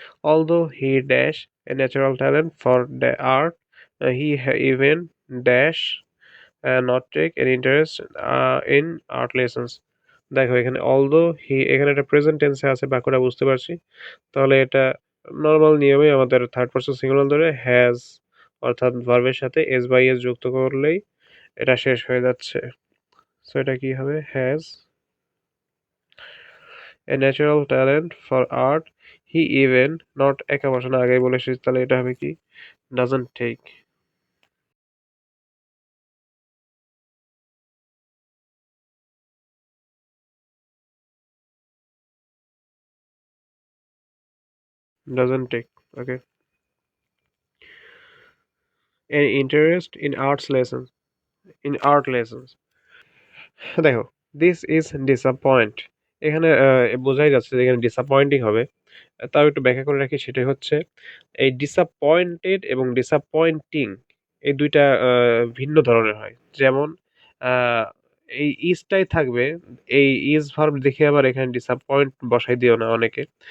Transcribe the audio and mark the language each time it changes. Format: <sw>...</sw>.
<en>Although he dash a natural talent for the art, he even dash not take an interest in art lessons.</en> <bn>দেখো এখানে</bn> <en>although he,</en> <bn>এখানে একটা present টেন্সে আছে, বাক্যটা বুঝতে পারছি। তাহলে এটা নর্মাল নিয়মে আমাদের থার্ড পারসন সিঙ্গুলার ধরে হ্যাজ অর্থাৎ ভার্বের সাথে এস বাই এস যুক্ত করলেই এটা শেষ হয়ে যাচ্ছে। সো এটা কি হবে?</bn> <en>has a natural talent for art, he even not,</en> <bn>একা বসানো আগেই বলে এসেছি, তাহলে এটা হবে কি?</bn> <en>Doesn't take. Doesn't take. Okay. An interest in arts lessons. In art lessons.</en> <bn>দেখো,</bn> <en>this is disappoint,</en> <bn>এখানে বোঝাই যাচ্ছে যে এখানে ডিসঅ্যাপয়েন্টিং হবে। তাও একটু ব্যাখ্যা করে রাখি, সেটাই হচ্ছে এই ডিসঅ্যাপয়েন্টেড এবং ডিসঅ্যাপয়েন্টিং এই দুইটা ভিন্ন ধরনের হয়। যেমন আহ, এই ইজটাই থাকবে, এই ইজ ভার্ব দেখে আবার এখানে ডিসঅ্যাপয়েন্ট বসাই দিও না অনেকে।</bn>